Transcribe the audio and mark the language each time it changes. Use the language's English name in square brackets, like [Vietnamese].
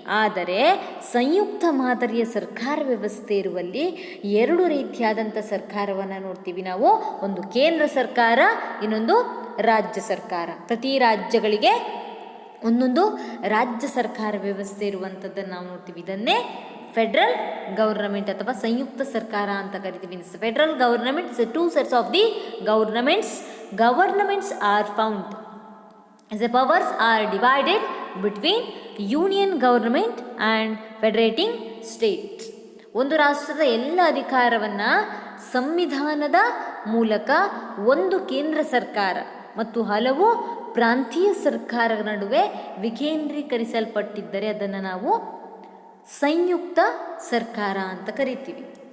[Kannada] ಆದರೆ ಸಂಯುಕ್ತ ಮಾದರಿಯ ಸರ್ಕಾರ ವ್ಯವಸ್ಥೆ ಇರುವಲ್ಲಿ ಎರಡು ರೀತಿಯಾದಂಥ ಸರ್ಕಾರವನ್ನು ನೋಡ್ತೀವಿ ನಾವು. ಒಂದು ಕೇಂದ್ರ ಸರ್ಕಾರ, ಇನ್ನೊಂದು ರಾಜ್ಯ ಸರ್ಕಾರ. ಪ್ರತಿ ರಾಜ್ಯಗಳಿಗೆ ಒಂದೊಂದು ರಾಜ್ಯ ಸರ್ಕಾರ ವ್ಯವಸ್ಥೆ ಇರುವಂಥದ್ದನ್ನು ನಾವು ನೋಡ್ತೀವಿ. ಇದನ್ನೇ ಫೆಡರಲ್ ಗವರ್ನಮೆಂಟ್ ಅಥವಾ ಸಂಯುಕ್ತ ಸರ್ಕಾರ ಅಂತ ಕರಿತೀವಿ. [English] Federal government two sets of the governments are found. The powers are divided between union government and federating states. [Kannada] ಒಂದು ರಾಷ್ಟ್ರದ ಎಲ್ಲ ಅಧಿಕಾರವನ್ನು ಸಂವಿಧಾನದ ಮೂಲಕ ಒಂದು ಕೇಂದ್ರ ಸರ್ಕಾರ ಮತ್ತು ಹಲವು ಪ್ರಾಂತೀಯ ಸರ್ಕಾರಗಳ ನಡುವೆ ವಿಕೇಂದ್ರೀಕರಿಸಲ್ಪಟ್ಟಿದ್ದರೆ ಅದನ್ನು ನಾವು ಸಂಯುಕ್ತ ಸರ್ಕಾರ ಅಂತ ಕರಿತೀವಿ.